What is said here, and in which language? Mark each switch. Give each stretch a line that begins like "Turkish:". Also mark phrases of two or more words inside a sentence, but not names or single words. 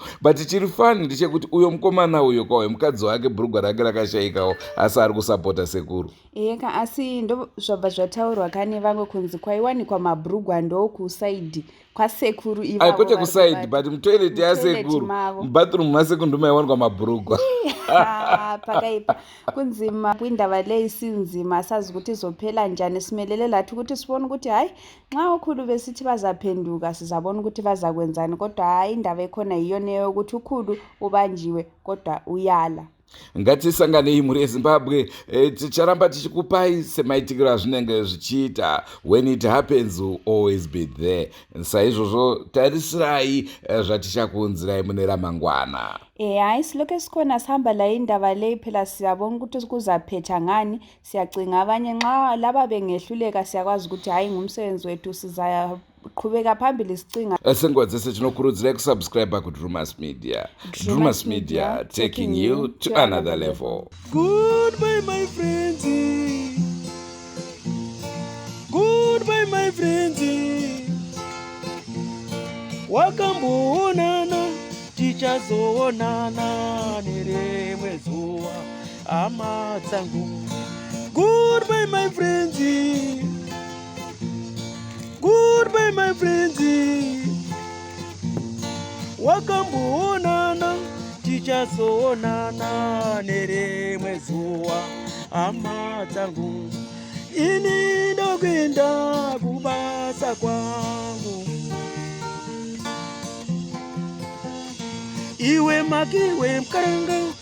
Shona: But chiri fani ndechekuti uyo mukomana uyo kwawo mukadzi wake bhurugwa rake rakashaikawo asi ari kusapota sekuru. Asi ndo zvabva zvataurwa kane vamwe kunzi kwaiwanikwa mabhurugwa ndo kusaidi kwasekuru ivavo. Kwete kusaidi, but mutoilet yasekuru, mubathroom masekuru ndo maiwanikwa mabhurugwa.
North Ndebele: Pakaipa kunzima kwindaba leyi sinzima, asazi kuti izophela njani. Simelele lathi ukuthi sibone ukuthi hayi nxa ukhulu besithi bazaphenduka sizabona ukuthi bazakwenzani, kodwa hayi indaba ekhona yiyo neyo ukuthi ukhulu ubanjiwe kodwa uyala.
Shona: Ngatisanganei muri yeZimbabwe, ticharamba tichikupai semaitikiro azvinenge zvichiita.
English: When it happens will always be there.
Shona: Saizvozvo tarisirai zvatichakuunzirai mune ramangwana.
North Ndebele: Hayi, silokhu sikhona sihamba la indaba leyi phela siyabona ukuthi kuzaphetha ngani. Siyacinga abanye nxa laba bengehluleka siyakwazi ukuthi hayi ngumsebenzi wethu sizaqhubeka phambili sicinga.
Shona: Senguva dzese tinokurudzirai kusubscribe kuDrewmas Media.
English: Drewmas Media, taking you to another level. Goodbye my friends. Goodbye my friends.
Shona: Wakamboonana tichazoonana nerimwe zuva hama dzangu.
English: Goodbye my friends. Goodbye my friends.
Shona: Wakamboonana tichazoonana nerimwe zuva hama dzangu. Ini ndokwenda kubasa kwangu. Iwe makiwe mkaranga.